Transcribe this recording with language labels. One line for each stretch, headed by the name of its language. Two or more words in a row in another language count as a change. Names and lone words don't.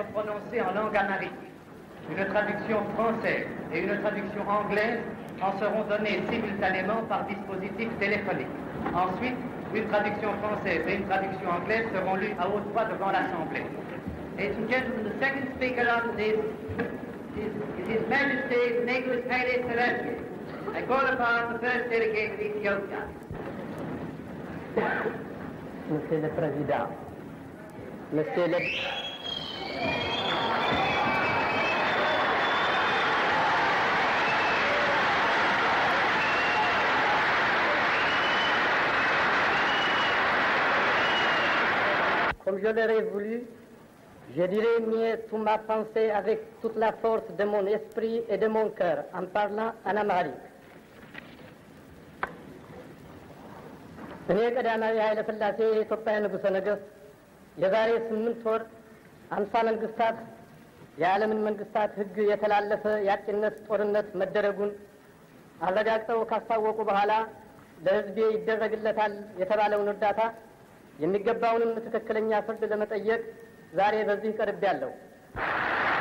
French: prononcées en langue amharique. Une traduction française et une traduction anglaise en seront données simultanément par dispositif téléphonique. Ensuite, une traduction française et une traduction anglaise seront lues à haute voix devant l'Assemblée.
English: Ladies and gentlemen, the second speaker on this is His Majesty Negus Haile Selassie. I call upon the first delegate of Ethiopia.
French: Monsieur le Président, Monsieur le... Comme je l'aurais voulu, je dirais mieux toute ma pensée avec toute la force de mon esprit et de mon cœur en parlant en amharique.
Amharic: እኔ ቀዳማዊ ኃይለ ሥላሴ የኢትዮጵያ ንጉሠ ነገሥት የዛሬ 8 ወር 50 መንግስታት የዓለምን መንግስታት ሕግ የተላለፈ የአጥቂነት ጦርነት መደረጉን አረጋግጠው ካስታወቁ በኋላ ለሕዝቤ ይደረግለታል የተባለውን እርዳታ የሚገባውንም ትክክለኛ ፍርድ ለመጠየቅ ዛሬ በዚህ ቀርቤያለሁ።